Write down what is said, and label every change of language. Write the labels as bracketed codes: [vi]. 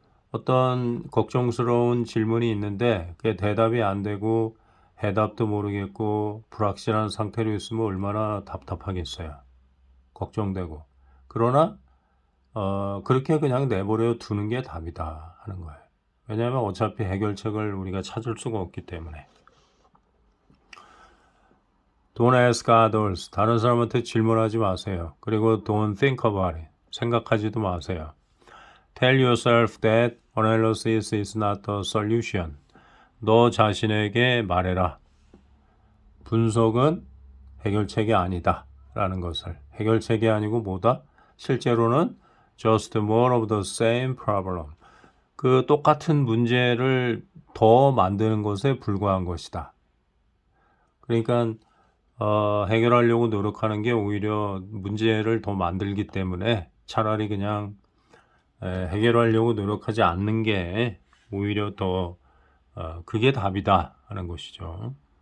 [ko] 어떤 걱정스러운 질문이 있는데 그게 대답이 안 되고 해답도 모르겠고 불확실한 상태로 있으면 얼마나 답답하겠어요. 걱정되고. 그러나 그렇게 그냥 내버려 두는 게 답이다 하는 거예요. 왜냐하면 어차피 해결책을 우리가 찾을 수가 없기 때문에. [en] Don't ask others. [ko] 다른 사람한테 질문하지 마세요. 그리고 [en] don't think about it. [ko] 생각하지도 마세요. [en] Tell yourself that analysis is not the solution. [ko] 너 자신에게 말해라. 분석은 해결책이 아니다. 라는 것을. 해결책이 아니고 뭐다? 실제로는 [en] just more of the same problem. [ko] 그 똑같은 문제를 더 만드는 것에 불과한 것이다. 그러니까 해결하려고 노력하는 게 오히려 문제를 더 만들기 때문에 차라리 그냥 해결하려고 노력하지 않는 게 오히려 더 그게 답이다 하는 것이죠.